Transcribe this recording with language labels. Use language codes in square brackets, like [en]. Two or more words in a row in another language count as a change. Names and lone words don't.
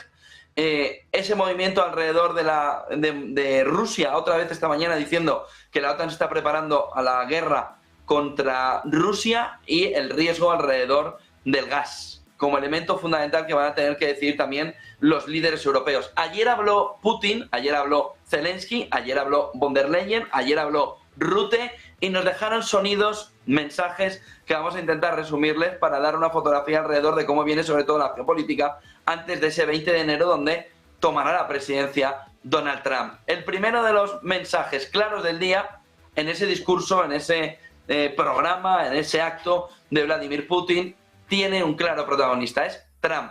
[es] Ese movimiento alrededor de Rusia, otra vez esta mañana diciendo que la OTAN se está preparando a la guerra contra Rusia, y el riesgo alrededor del gas como elemento fundamental que van a tener que decidir también los líderes europeos. Ayer habló Putin, ayer habló Zelensky, ayer habló von der Leyen, ayer habló Rutte, y nos dejaron sonidos, mensajes que vamos a intentar resumirles para dar una fotografía alrededor de cómo viene sobre todo la geopolítica antes de ese 20 de enero donde tomará la presidencia Donald Trump. El primero de los mensajes claros del día en ese discurso, en ese programa, en ese acto de Vladimir Putin, tiene un claro protagonista, es Trump.